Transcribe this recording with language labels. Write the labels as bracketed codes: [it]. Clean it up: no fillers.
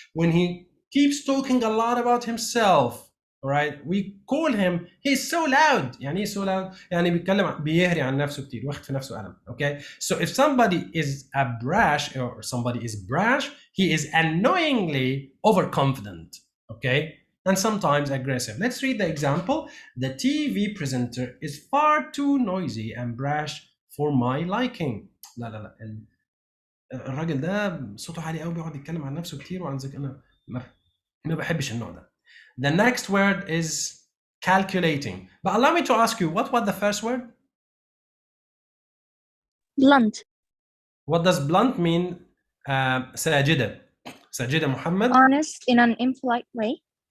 [en] When he keeps talking a lot about himself, all right, we call him he's so loud. [ar] يعني ايه so loud؟ يعني بيهري عن نفسه كتير واخد في نفسه قلم. [en] Okay, so if somebody is a brash or somebody is brash, he is annoyingly overconfident. Okay, and sometimes aggressive. Let's read the example. The TV presenter is far too noisy and brash for my liking. [ar] لا لا لا الراجل ده صوته عالي قوي بيقعد يتكلم عن نفسه كتير وعن ذلك انا ما بحبش النوع ده. [en] The next word is calculating. But allow me to ask you, what was the first word? Blunt. What does blunt mean? ساجدة. ساجدة محمد. Honest in an impolite way.